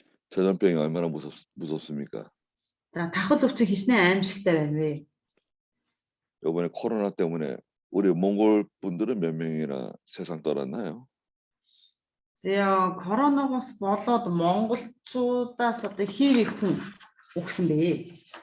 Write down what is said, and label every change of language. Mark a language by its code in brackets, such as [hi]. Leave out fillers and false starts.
[ko] 전염병이 얼마나 무섭습니까? [mn] За тахал өвчин хичнээн аимшигтай байна вэ? [ko] 이번에 코로나 때문에 우리 몽골 분들은 몇 명이나 세상 떠났나요? [mn] За коронавигоос болоод монголчуудаас одоо хэр их хүн өгсөн бэ?